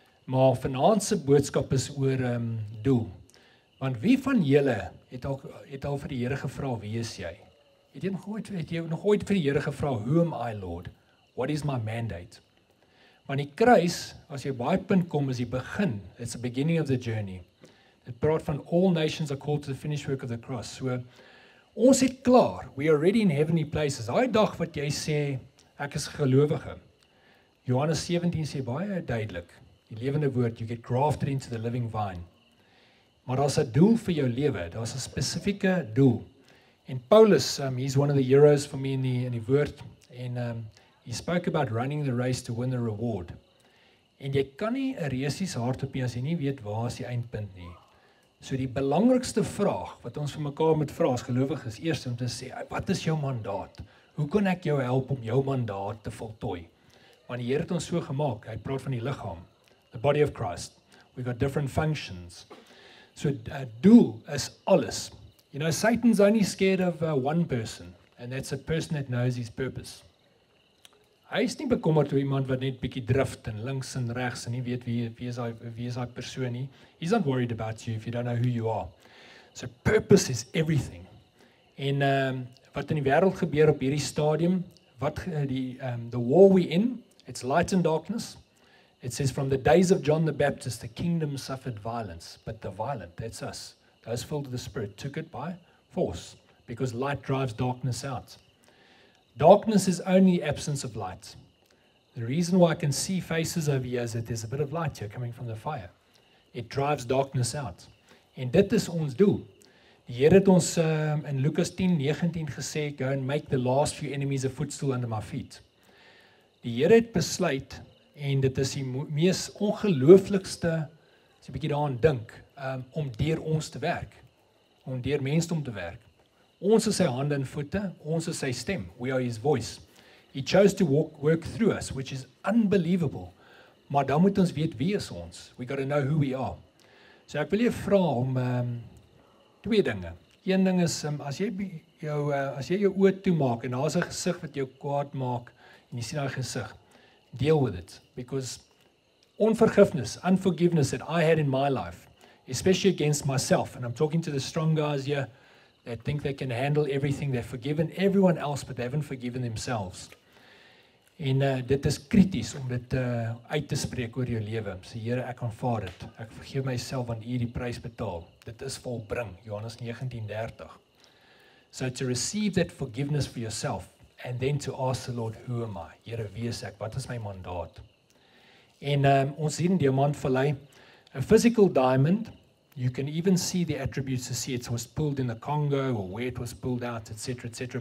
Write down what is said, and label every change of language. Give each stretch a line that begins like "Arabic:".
Afrikaans: Maar vanaand se boodskap is oor doel. Want wie van julle het al vir die Here gevra, wie is jy? Het jy nog ooit vir die Here gevra,
English: who am I, Lord? What is my mandate?
Afrikaans: Want die kruis, as jy by punt kom, is die begin.
English: It's the beginning of the journey.
Afrikaans: Dit praat van
English: all nations are called to the finished work of the cross.
Afrikaans: So, ons het klaar.
English: We are already in heavenly places.
Afrikaans: Daai dag wat jy sê, ek is gelowige. Johannes 17 sê baie duidelik, die lewende woord,
English: you get grafted into the living vine.
Afrikaans: Maar daar's 'n doel vir jou lewe, daar's 'n spesifieke doel.
English: En Paulus, he's one of the heroes for me
Afrikaans: in die woord, en
English: he spoke about running the race to win the reward.
Afrikaans: En jy kan nie 'n resies hardloop nie as jy nie weet waar is die eindpunt nie. So die belangrikste vraag wat ons vir mekaar moet vra as gelowiges, eers om te sê, wat is jou mandaat? Hoe kan ek jou help om jou mandaat te voltooi? Want die Here het ons so gemaak, hy praat van die liggaam,
English: the body of Christ. We've got different functions.
Afrikaans: So doel is alles.
English: You know, Satan's only scared of one person, and that's a person that knows his purpose.
Afrikaans: Hy is nie bekommerd oor iemand wat net bietjie drift en links en regs en nie weet wie is daai persoon nie.
English: He's not worried about you if you don't know who you are. So purpose is everything.
Afrikaans: En wat in die wêreld gebeur op hierdie stadium,
English: the war we in, it's light and darkness. It says from the days of John the Baptist, the kingdom suffered violence, but the violent, that's us, those filled with the Spirit, took it by force, because light drives darkness out. Darkness is only absence of light. The reason why I can see faces over here is that there's a bit of light here coming from the fire. It drives darkness out.
Afrikaans: En dit is ons doel. Die Here het ons in Lukas 10:19 gesê,
English: go and make the last few enemies a footstool under my feet.
Afrikaans: Die Here het besluit, en dit is die mees ongelooflikste, as jy 'n bietjie daaraan dink, om deur ons te werk, om deur mensdom te werk. Ons is sy hande en voete, ons is sy stem,
English: we are his voice. He chose to work through us, which is unbelievable.
Afrikaans: Maar dan moet ons weet wie is ons.
English: We got to know who we are.
Afrikaans: So ek wil jou vra om twee dinge. Een ding is as jy jou oë toemaak en daar's 'n gesig wat jou kwaad maak en jy sien daai gesig,
English: deal with it, because unforgiveness that I had in my life, especially against myself, and I'm talking to the strong guys here that think they can handle everything, they've forgiven everyone else but they haven't forgiven themselves.
Afrikaans: En dit is krities om dit uit te spreek oor jou lewe. Sê Here, ek aanvaar dit. Ek vergeef myself want U die prys betaal. Dit is volbring, Johannes 19:30.
English: So to receive that forgiveness for yourself and then to ask the Lord, who am I?
Afrikaans: Here, wie is ek? Wat is my mandaat? En ons sien Diamantvallei,
English: a physical diamond, you can even see the attributes to see it was pulled in the Congo or where it was pulled out, etc., etc.